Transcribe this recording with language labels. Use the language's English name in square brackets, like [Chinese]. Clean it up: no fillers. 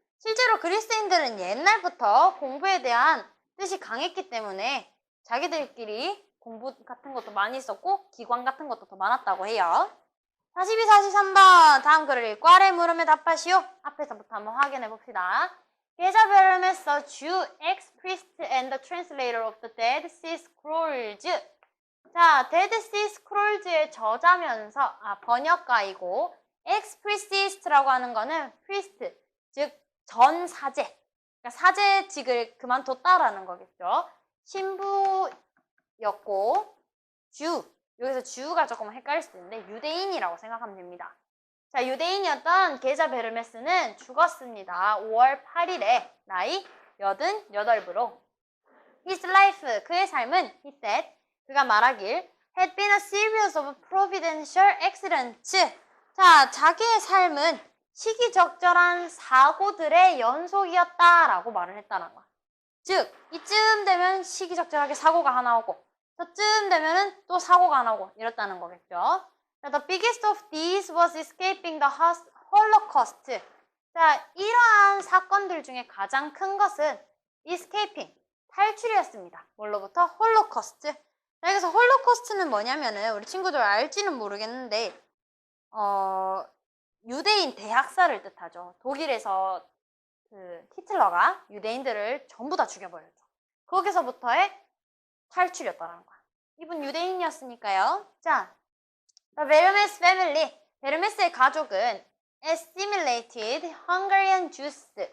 [Korean] 실제로 그리스인들은 옛날부터 공부에 대한 뜻이 강했기 때문에 자기들끼리 공부 같은 것도 많이 있었고 기관 같은 것도 더 많았다고 해요. 42, 43번 다음 글을 읽고 아래 물음에 답하시오. 앞에서부터 한번 확인해 봅시다. [English] 게자 베르메서 [Korean] 주 [English] ex-priest and the translator of the Dead Sea Scrolls. [Korean] 자, Dead Sea Scrolls의 저자면서 번역가이고 ex-priest라고 하는 거는 priest, 즉 전 사제, 그러니까 사제직을 그만뒀다라는 거겠죠. 신부였고 주, 여기서 주가 조금 헷갈릴 수도 있는데 유대인이라고 생각하면 됩니다. 자, 유대인이었던 게자 베르메스는 죽었습니다. 5월 8일에 나이 88으로. [English] His life, [Korean] 그의 삶은, [English] he said, [Korean] 그가 말하길, [English] had been a series of providential accidents. [Korean] 자, 자기의 삶은 시기적절한 사고들의 연속이었다라고 말을 했다는 거야. 즉, 이쯤 되면 시기적절하게 사고가 하나 오고 저쯤 되면은 또 사고가 하나 오고 이렇다는 거겠죠. [English] The biggest of these was escaping the Holocaust. [Korean] 자, 이러한 사건들 중에 가장 큰 것은 escaping, 탈출이었습니다. 뭘로부터? 홀로코스트. 자, 여기서 홀로코스트는 뭐냐면은 우리 친구들 알지는 모르겠는데 유대인 대학살을 뜻하죠. 독일에서 그 히틀러가 유대인들을 전부 다 죽여버렸죠. 거기서부터의 탈출이었다는 거야. 이분 유대인이었으니까요. [English] 자, The 베르메스 family, [Korean] 베르메스의 가족은 [English] assimilated Hungarian Jews.